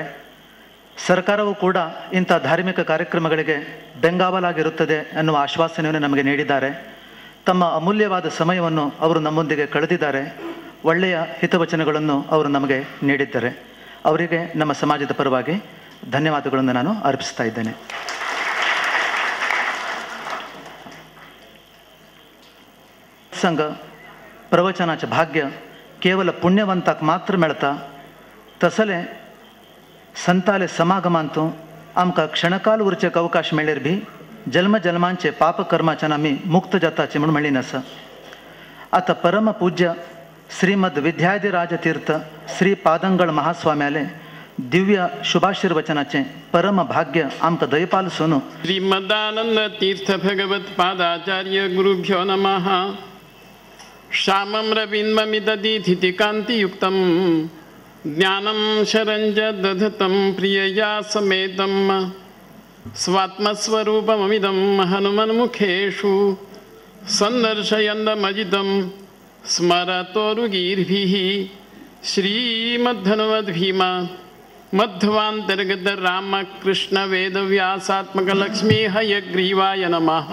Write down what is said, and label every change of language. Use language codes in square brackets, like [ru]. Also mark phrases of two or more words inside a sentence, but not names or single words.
[kn] ಸರ್ಕಾರವು ಕೂಡ ಇಂಥ ಧಾರ್ಮಿಕ ಕಾರ್ಯಕ್ರಮಗಳಿಗೆ ಬೆಂಗಾವಲಾಗಿರುತ್ತದೆ ಅನ್ನುವ ಆಶ್ವಾಸನೆಯನ್ನು ನಮಗೆ ನೀಡಿದ್ದಾರೆ. ತಮ್ಮ ಅಮೂಲ್ಯವಾದ ಸಮಯವನ್ನು ಅವರು ನಮ್ಮೊಂದಿಗೆ ಕಳೆದಿದ್ದಾರೆ. ಒಳ್ಳೆಯ ಹಿತವಚನಗಳನ್ನು ಅವರು ನಮಗೆ ನೀಡಿದ್ದಾರೆ. ಅವರಿಗೆ ನಮ್ಮ ಸಮಾಜದ ಪರವಾಗಿ ಧನ್ಯವಾದಗಳನ್ನು ನಾನು ಅರ್ಪಿಸ್ತಾ ಇದ್ದೇನೆ. [kok] संघ प्रवचनाचे भाग्य केवल पुण्यवंताक मात्र मेळता, तसले संताले समागमांतू आमकां क्षणकाल उरचेक अवकाश मेळ्ळेर बी जन्म जन्मांचे पाप कर्माच्यान आमी मुक्त जाताचे म्हूण म्हणिन आसा. आता परम पूज्य श्रीमद विद्याधिराज तीर्थ श्री पादंगळ महास्वाम्याले दिव्य शुभाशीर्वचनाचे परम भाग्य आमकां दयपालसून [sa] श्रीमदानंद तीर्थ भगवत पादाचार्य गुरुभ्यो नमः. श्यामं रविन्ममिदधीति कान्तियुक्तं ज्ञानं शरञ्ज दधतं प्रियया समेतं स्वात्मस्वरूपममिदं हनुमन्मुखेषु सन्दर्शयन्दमजितं स्मरतोरुगीर्भिः श्रीमद्धनुमद्भीमा मध्वान्तर्गत रामकृष्ण वेदव्यासात्मक लक्ष्मी हयग्रीवाय नमः.